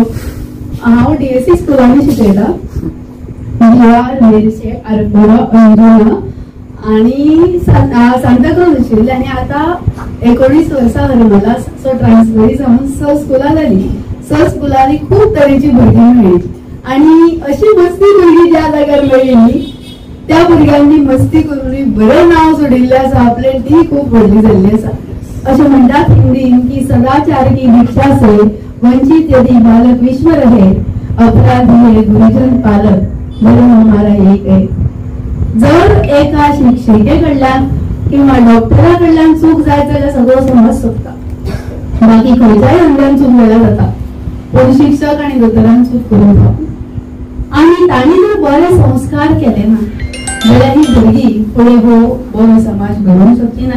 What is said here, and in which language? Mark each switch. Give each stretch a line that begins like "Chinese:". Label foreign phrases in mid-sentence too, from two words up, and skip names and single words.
Konkani: हांव DSC स्कुलांनी शिकयता, आरपोरा अंजुना आणि सांताक्रूज आशिल्ली आणि आता 19 वर्सां जाली म्हाका सो ट्रान्सफरी जावन स स्कुलां जाली. स स्कुलांनी खूब तरेची भुरगीं मेळ्ळी आणि अशी मस्ती भुरगीं ज्या जाग्यार मेळ्ळी त्या भुरग्यांनी मस्ती करून बरें नांव सोडिल्लें आसा आपले, ती खूब व्हडली जाल्ली आसा. अशें म्हणटात हिंदीन
Hindi: की सदाचार की दीक्षा से वंचित यदि बालक विश्व रहे, अपराधी है गुरुजन पालक, धर्म हमारा एक है.
Konkani: जर एका शिक्षिकेकडल्यान किंवा डॉक्टरा कडल्यान चूक जायत जाल्यार सगळो समाज चुकता, बाकी खंयच्याय अंगान चूक जाल्यार जाता, पूण शिक्षक आनी दोतोरान चूक करूंक जाता. आणि तांणी जर बरे संस्कार केले ना जाल्यार ही भुरगीं फुडें बरो समाज घडोवंक शकची ना.